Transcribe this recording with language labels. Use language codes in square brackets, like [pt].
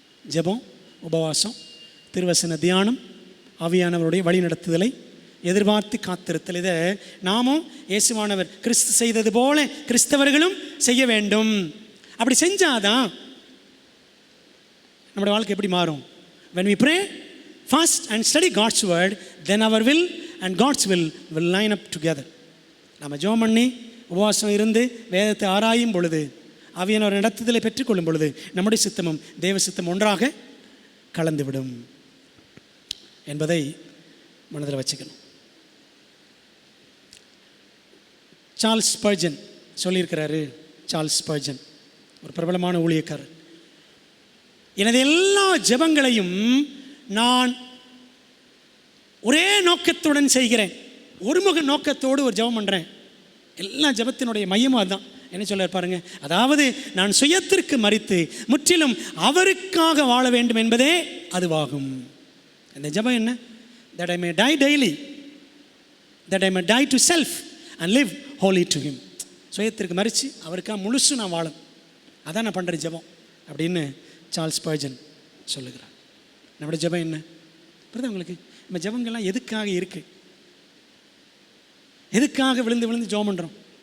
[ta] ஜெபம், உபவாசம், திருவசன தியானம், ஆவியானவருடைய வழி நடத்துதலை எதிர்பார்த்து காத்திருத்தல். இதை நாமும் இயேசுவானவர் கிறிஸ்து செய்தது போல கிறிஸ்தவர்களும் செய்ய வேண்டும். அப்படி செஞ்சாதான் நம்முடைய வாழ்க்கை எப்படி மாறும்? [en] when we pray, fast and study God's word, then our will and God's will line up together. [ta] நம்ம ஜெபம் பண்ணி உபவாசம் இருந்து வேதத்தை ஆராயும் பொழுது, ஆவியானவர் நடத்துதலை பெற்றுக்கொள்ளும் பொழுது நம்முடைய சித்தமும் தேவ சித்தம் ஒன்றாக கலந்துவிடும் என்பதை மனதில் வச்சுக்கணும். சார்ல்ஸ் ஸ்பர்ஜன் சொல்லியிருக்கிறாரு. சார்ல்ஸ் ஸ்பர்ஜன் ஒரு பிரபலமான ஊழியக்காரர். எனது எல்லா ஜெபங்களையும் நான் ஒரே நோக்கத்துடன் செய்கிறேன். ஒருமுக நோக்கத்தோடு ஒரு ஜெபம் பண்ணுறேன். எல்லா ஜெபத்தினுடைய மையமும் அதுதான். என்ன சொல்ல பாருங்க, அதாவது நான் சுயத்திற்கு மறித்து முற்றிலும் அவருக்காக வாழ வேண்டும் என்பதே அதுவாகும். அந்த ஜெபம் என்ன? [en] that I may die daily, that I may die to self and live holy to him. [ta] சுயத்திற்கு மறித்து அவருக்காக முழுசு நான் வாழும், அதான் நான் பண்ணுற ஜெபம் அப்படின்னு சார்ல்ஸ் ஸ்பர்ஜன் சொல்லுகிறார். நம்முடைய ஜெபம் என்ன புரியுது உங்களுக்கு? நம்ம ஜெபங்கள்லாம் எதுக்காக இருக்கு? எதுக்காக விழுந்து விழுந்து ஜெபம் பண்ணுறோம்?